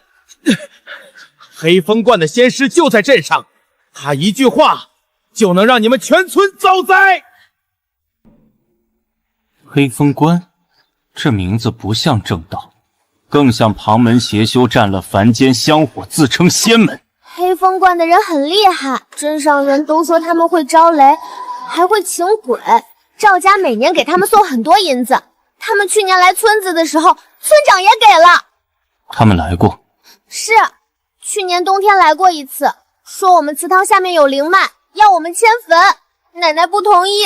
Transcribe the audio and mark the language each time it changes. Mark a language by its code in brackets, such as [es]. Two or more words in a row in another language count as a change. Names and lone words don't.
[zh] 黑风观的仙师就在镇上，他一句話就能让你们全村遭灾。黑风观，这名字不像正道，更像旁門邪修占了凡間香火，自稱仙門。黑风观的人很厲害，镇上人都說他們會招雷，還會請鬼。趙家每年給他們送很多銀子，他們去年來村子的時候，村長也給了。他們來過？是，去年冬天來過一次，說我們祠堂下面有靈脈，要我們遷墳，奶奶不同意。